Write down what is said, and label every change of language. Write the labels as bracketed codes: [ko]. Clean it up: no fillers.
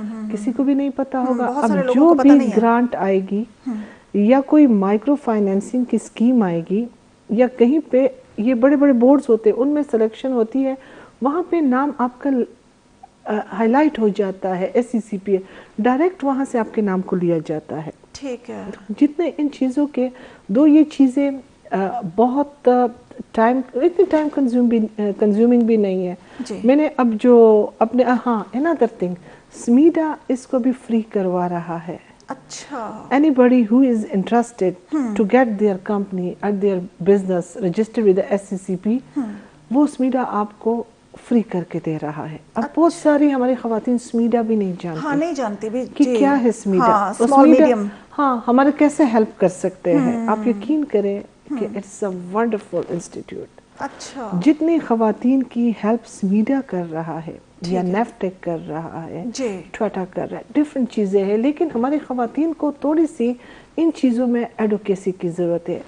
[hi] किसी को भी नहीं पता होगा। अब जो भी ग्रांट आएगी या कोई माइक्रो फाइनेंसिंग की स्कीम आएगी या कहीं पे ये बड़े बड़े बोर्ड्स होते हैं, उनमें सिलेक्शन होती है, वहाँ पे नाम आपका हाईलाइट हो जाता है, SCCP डायरेक्ट वहाँ से आपके नाम को लिया जाता है। ठीक है। जितने इन चीज़ों के दो ये चीज़ें बहुत इतनी टाइम कंज्यूमिंग भी नहीं है। मैंने अब जो अपने another thing, SMEDA इसको भी फ्री करवा रहा है। अच्छा। [en] Anybody who is interested to get their company and their business registered with the SCCP, वो SMEDA आपको free करके दे रहा है। [hi] अब बहुत सारी हमारी ख़वातीन SMEDA भी नहीं जानती। हाँ, नहीं जानती भी कि क्या है SMEDA। हाँ, स्मॉल मीडियम। हाँ, हमारे कैसे हेल्प कर सकते हैं। आप यकीन करें कि इट्स अ वंडरफुल इंस्टीट्यूट। अच्छा। जितनी ख़वातीन की हेल्प SMEDA कर रहा है या नेफ्टेक कर रहा है, ट्वाटा कर रहा है, डिफरेंट चीज़ें हैं, लेकिन हमारी ख़वातीन को थोड़ी सी इन चीज़ों में एडवोकेसी की ज़रूरत है।